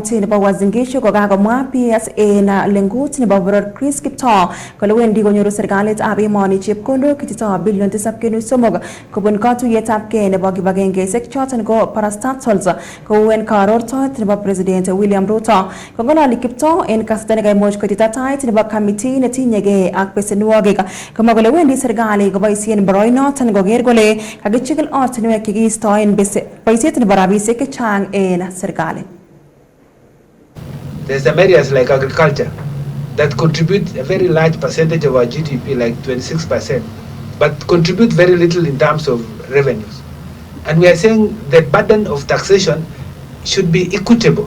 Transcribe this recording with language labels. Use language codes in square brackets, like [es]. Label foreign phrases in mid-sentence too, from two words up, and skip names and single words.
[kln] county nebo Uasin Gishu kokakomwa PSA na lengut nebo Boror Chris Kiptoo kole wendi konyoru serikalit ab emoni chepkondok chito bilion 7.3 kobun katuiyetabkei nebo kibagengeisiek choton ko Parastatals kou en kaarortoet nebo President William Ruto. Kong'ololi Kiptoo en kasarta nekaimuch koitita tait nebo committee netinyegei ak besenwogik komwa kole wendi serikali koboisien boroinoton koker kole kakichigil ortinwek chekiistoen boisiet nebo rabisiek chechang en serikali. [en] There's some areas like agriculture that contribute a very large percentage of our GDP, like 26%, but contribute very little in terms of revenues. And we are saying the burden of taxation should be equitable.